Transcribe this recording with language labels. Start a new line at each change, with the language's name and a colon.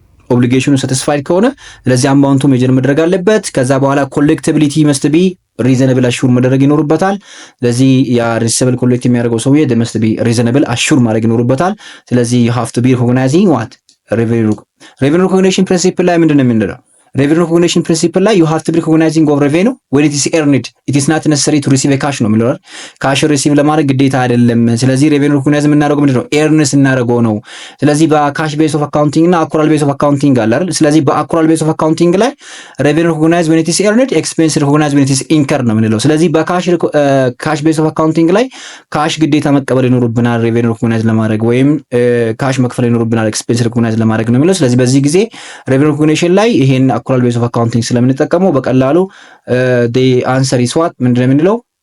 Amharic: ኦብሊጌሽኑ ሳቲስፋይድ ከሆነ ስለዚህ አማውንቱ ሜጀር መድረግ አለበት። ከዛ በኋላ ኮሌክቲቢሊቲ መስት ቢ ሪዘነብል አሹር መደረግ ይኖርበታል። ስለዚህ ያ ሪሲቨብል ኮሌክት የሚያደርገው ሰውዬ መስት ቢ ሪዘነብል አሹር ማድረግ ይኖርበታል። ስለዚህ
English: you have to be recognizing what revenue recognition principle
Amharic: ላይ ምንድነው የምንለው? revenue recognition principle ላይ
English: you have to be recognizing of revenue when it is earned it is not necessary to receive a cash
Amharic: ነው የሚለው። ካሽ ሪሲቭ ለማድረግ ግዴታ አይደለም። ስለዚህ revenue recognize የምናደርገው ምንድነው? ኤርንስ እናደርገው ነው። ስለዚህ በካሽ ቤዝ ኦፍ አካውንቲንግ እና አኩራል ቤዝ ኦፍ አካውንቲንግ አለ አይደል? ስለዚህ በአኩራል ቤዝ ኦፍ አካውንቲንግ ላይ
English: revenue recognize when it is earned expense recognize when it is incurred
Amharic: ነው የምንለው። ስለዚህ በካሽ ቤዝ ኦፍ አካውንቲንግ ላይ ካሽ ግዴታ መቀበል ይኖርብናል revenue recognize ለማድረግ ወይም ካሽ መክፈል ይኖርብናል expense recognize ለማድረግ ነው የሚለው። ስለዚህ በዚህ ጊዜ revenue recognition ላይ ይሄን አኩራል ቤዝ ኦፍ አካውንቲንግ ስለምንጠቀመው በቀላሉ
English: the answer is what
Amharic: ምንድነው የምንለው?